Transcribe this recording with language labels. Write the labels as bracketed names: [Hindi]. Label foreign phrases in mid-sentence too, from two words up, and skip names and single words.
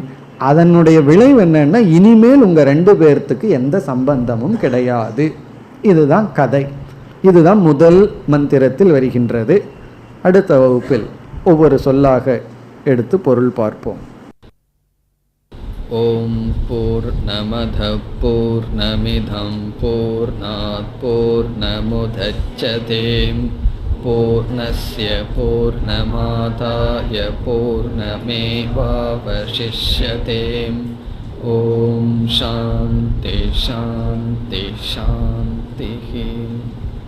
[Tamil] அதனுடைய விளைவு என்னன்னா, இனிமேல் உங்கள் 2 பேர்த்துக்கு எந்த சம்பந்தமும் கிடையாது. இதுதான் கதை. இதுதான் முதல் மந்திரத்தில் வருகின்றது. அடுத்த வகுப்பில் ஒவ்வொரு சொல்லாக எடுத்து பொருள் பார்ப்போம். [Sanskrit] ओम् पूर्णमद पूर्णमिदम् पूर्णात् पूर्णमुदच्यते पूर्णस्य पूर्णमादाय पूर्णमेवावशिष्यते. ओम् शान्ति शान्ति शान्ति.